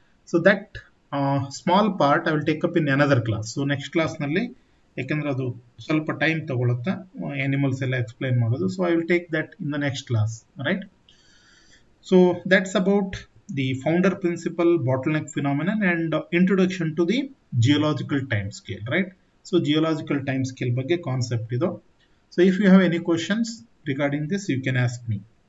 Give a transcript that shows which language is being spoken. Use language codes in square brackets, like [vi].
[en] So that small part I will take up in another class. [kn] So next class ನಲ್ಲಿ, ಯಾಕಂದ್ರೆ ಅದು ಸ್ವಲ್ಪ time ತಗೊಳುತ್ತೆ ಅನಿಮಲ್ಸ್ ಎಲ್ಲ ಎಕ್ಸ್ಪ್ಲೈನ್ ಮಾಡೋದು. [en] So I will take that in the next class, right? So that's about the founder principle, bottleneck phenomenon and introduction to the geological time scale, right? So geological time scale [kn] ಬಗ್ಗೆ concept ಇದು. [en] So if you have any questions regarding this, you can ask me.